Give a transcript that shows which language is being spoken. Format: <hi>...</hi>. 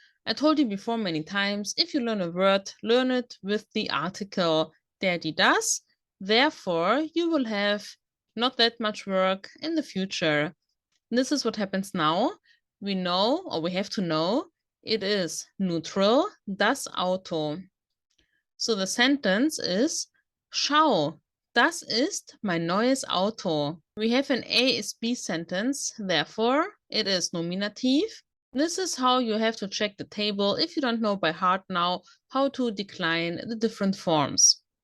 <en>I told you before many times, if you learn a word, learn it with the article der, die, das. Therefore, you will have not that much work in the future. This is what happens now. We know, or we have to know, it is neutral, das Auto. So the sentence is,</en> <de>schau, das ist mein neues Auto.</de> <en>We have an A is B sentence, therefore it is nominative. This is how you have to check the table if you don't know by heart now how to decline the different forms.</en>